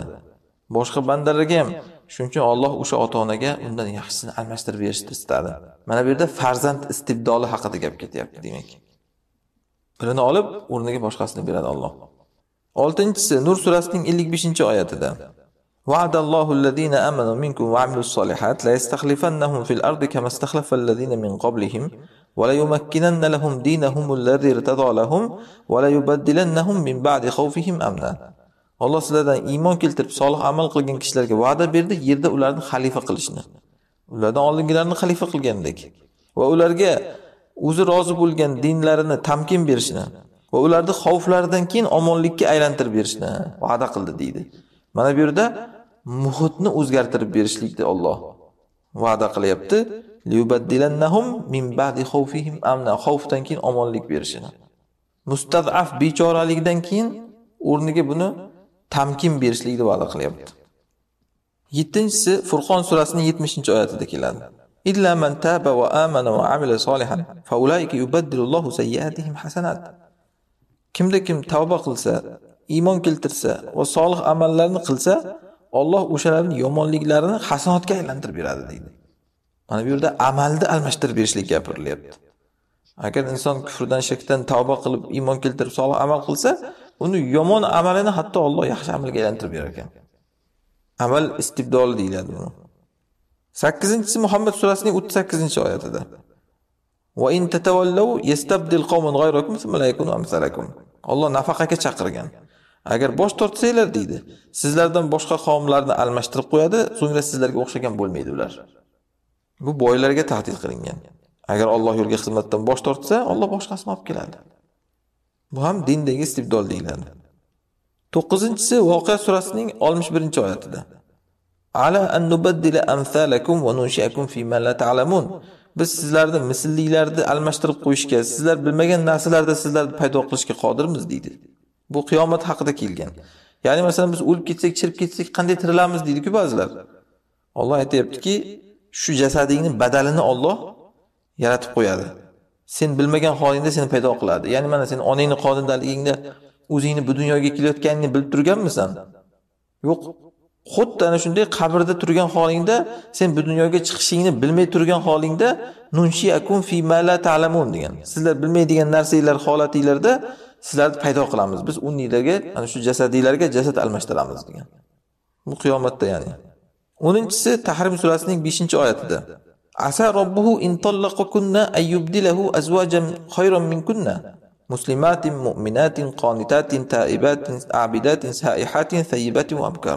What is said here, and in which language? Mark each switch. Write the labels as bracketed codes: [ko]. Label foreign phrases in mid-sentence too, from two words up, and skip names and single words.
[uz] Boshqa bandalarga ham. Shuning uchun Alloh o'sha ota-onaga undan yaxshisini almashtirib berishni istadi. Mana bu yerda farzand istibdoli haqida gap ketyapti demak. Birini olib, o'rniga boshqasini beradi Alloh. 6-si Nur surasining 55-oyatida [ar] وعد الله الذين آمنوا منكم وعملوا الصالحات ليستخلفنهم في الأرض كما استخلف الذين من قبلهم وليمكنن لهم دينهم الذي ارتضى لهم وليبدلنهم من بعد خوفهم أمنا. [uz] Alloh sizlardan iymon keltirib solih amal qilgan kishilarga va'da berdi, yerda ularni xalifa qilishni. Ulardan oldingilarni xalifa qilgandek va ularga o'zi rozi bo'lgan dinlarini tamkin berishni va ularni xavflaridan keyin omonlikka aylantirib berishni va'da qildi deydi. Mana bu yerda muhitni o'zgartirib berishlikni Alloh va'da qilyapti. [ar] ليبدلنهم من بعد خوفهم أمنا, [uz] xavfdan keyin omonlik berishini. Mustad'af bechoralikdan keyin o'rniga buni tamkin berishlikni va'da qilyapti. 7-si Furqon surasining 70-oyatida keladi. [ar] إلا من تاب وآمن وعمل صالحا فأولئك يبدل الله سيئاتهم حسنات. [uz] Kimda kim tavba qilsa, iymon keltirsa va solih amallarni qilsa, Alloh o'shalarning yomonliklarini hasanatga aylantirib beradi deydi. Mana bu yerda amalni almashtirib berishlik gapirilyapti. Agar inson kufrdan, shirkdan tavba qilib, iymon keltirib, solih amal qilsa, uni yomon amalini hatto Alloh yaxshi amalga aylantirib berar ekan. Amal istibdoli deyiladi buni. 8-si Muhammad surasining 38-oyatida [ar] وإن تتولوا يستبدل قوما غيركم ثم لا يكونوا أمثالكم. [uz] Alloh nafaqaga chaqirgan. Agar bosh tortsanglar deydi, sizlardan boshqa qavmlarni almashtirib qo'yadi, so'ngra sizlarga o'xshagan bo'lmaydi ular. Bu boylarga tahdid qilingan. Agar Alloh yo'liga xizmatdan bosh tortsa, Alloh boshqasini olib keladi. Bu ham dindagi istibdol deyiladi. 9-si Voqea surasining 61-oyatida [ar] على أن نبدل أمثالكم وننشئكم في ما لا تعلمون. [uz] Biz sizlarni misllilarni almashtirib qo'yishga, sizlar bilmagan narsalarda sizlarni paydo qilishga qodirmiz deydi. Bu qiyomat haqida kelgan. Ya'ni masalan biz o'lib ketsak, chirib ketsak qanday tirilamiz deydi-ku ba'zilar. Alloh aytayaptiki, shu jasadingning badalini Alloh yaratib qo'yadi. Sen bilmagan holingda seni paydo qiladi. Ya'ni mana sen onangning qorindaligingda o'zingni bu dunyoga kelayotganingni bilib turganmisan? Yo'q. Xuddi ana shunday qabrda turgan holingda, sen bu dunyoga chiqishingni bilmay turgan holingda [ar] ننشئكم في ما لا تعلمون [uz] degan. Sizlar bilmaydigan narsalar holatinglarda sizlarni paydo qilamiz. Biz uninglarga, ana shu jasadinglarga jasad almashtiramiz degan. Bu qiyomatda ya'ni. 10-si Tahrim surasining 5-oyatida [ar] عسى ربه إن طلقكن أن يبدله أزواجا خيرا منكن مسلمات مؤمنات قانتات تائبات عابدات سائحات ثيبات وأبكارا.